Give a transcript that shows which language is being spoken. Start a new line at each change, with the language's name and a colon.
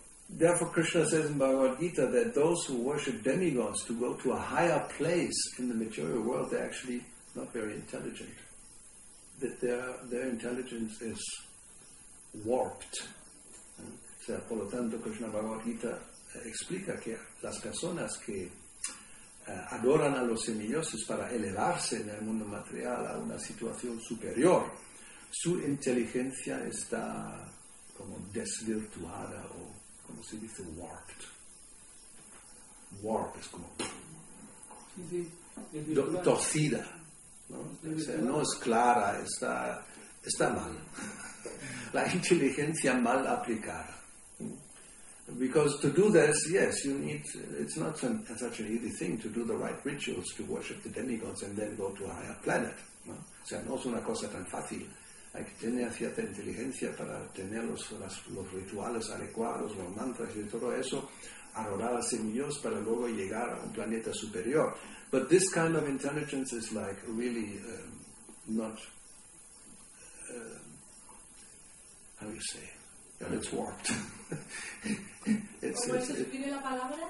English: Therefore Krishna says in Bhagavad Gita that those who worship demigods to go to a higher place in the material world, they're actually not very intelligent. That their intelligence is warped.
Spanish: O sea, por lo tanto, Krishna Bhagavad Gita explica que las personas que adoran a los semidioses para elevarse en el mundo material a una situación superior, su inteligencia está como desvirtuada o, como se dice, warped. Warp es como torcida. ¿no? O sea, no es clara, está mal. La inteligencia mal aplicada.
English: Because to do this, yes, you need, it's not such an easy thing to do the right rituals to worship the demigods and then go to a higher planet, ¿no?
Spanish: O sea, no es una cosa tan fácil. Hay que tener cierta inteligencia para tener los rituales adecuados, los mantras y todo eso, adorar a semillos para luego llegar a un planeta superior.
English: But this kind of intelligence is like really not, how do you say? Well, it's warped.
Spanish: ¿Cómo se escribe la palabra?